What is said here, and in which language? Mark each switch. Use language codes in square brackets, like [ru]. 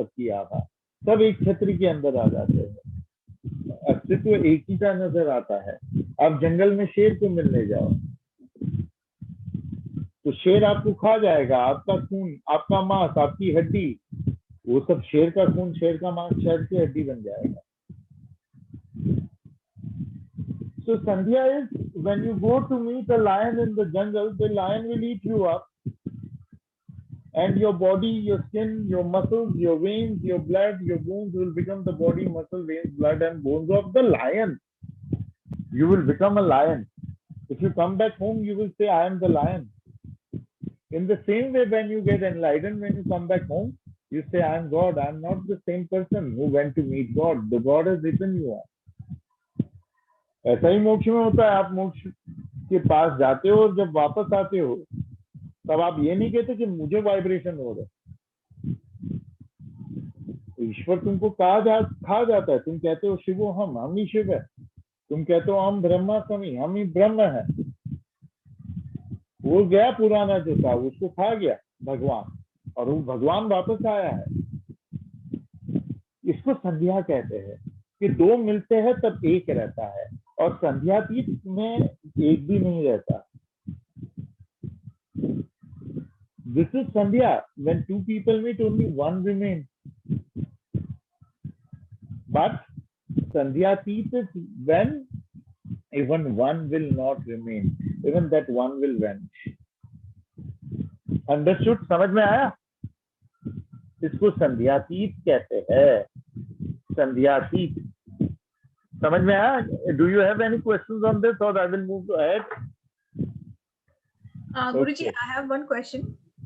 [hi] सबकी आभा, सब एक छत्र के अंदर आ जाते हैं, अस्तित्व एक ही का नजर आता है। आप जंगल में शेर को मिलने जाओ तो शेर आपको खा जाएगा, आपका खून, आपका मांस, आपकी हड्डी, वो सब शेर का खून, शेर का मांस, शेर की हड्डी बन जाएगा। [en] So Sandhya is when you go to meet a lion in the jungle, the lion will eat you up, and your body, your skin, your muscles, your veins, your blood, your bones will become the body, muscle, veins, blood and bones of the lion. You will become a lion. If you come back home, you will say, I am the lion. In the same way, when you get enlightened, when you come back home, you say, I am God. I am not the same person who went to meet God. The God has written you are. [hi] ऐसा ही मोक्ष में होता है। आप मोक्ष के पास जाते हो और जब वापस आते हो तब आप ये नहीं कहते कि मुझे वाइब्रेशन हो रहा है। ईश्वर तुमको खा जाता है। तुम कहते हो शिवो हम ही शिव है। तुम कहते हो हम ब्रह्मास्मि, हम ही ब्रह्म है। वो गया पुराना जो था उसको खा गया भगवान, और वो भगवान वापस आया है। इसको संध्या कहते हैं कि दो मिलते हैं तब एक रहता है, और संध्यातीत में एक भी नहीं रहता। [en] This is Sandhya. When two people meet, only one remains. But Sandhyatit is when even one will not remain. Even that one will vanish. Understood? [hi] समझ में आया? इसको संध्यातीत कहते हैं। संध्यातीत समझ में आया? [en] Do you have any questions on this, or I will move ahead? Guruji, I have one question.